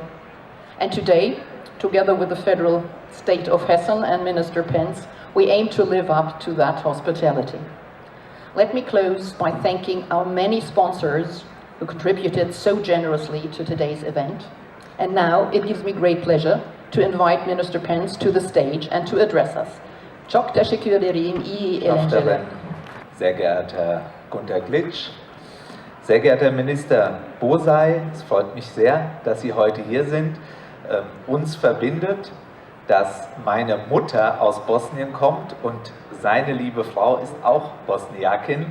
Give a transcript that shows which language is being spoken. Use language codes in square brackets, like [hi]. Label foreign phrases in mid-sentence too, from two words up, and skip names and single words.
[en] And today, together with the federal state of Hessen and Minister Pence, we aim to live up to that hospitality. let me close by thanking our many sponsors who contributed so generously to today's event. And now it gives me great pleasure to invite Minister Pence to the stage and to address us. [tr] Çok teşekkür ederim. İyi eğlenceler. [de] Sehr geehrter Gunter Glitsch, sehr geehrter Minister Bosay, es freut mich sehr, dass Sie heute hier sind. Uns verbindet, dass meine Mutter aus Bosnien kommt und seine liebe Frau ist auch Bosniakin.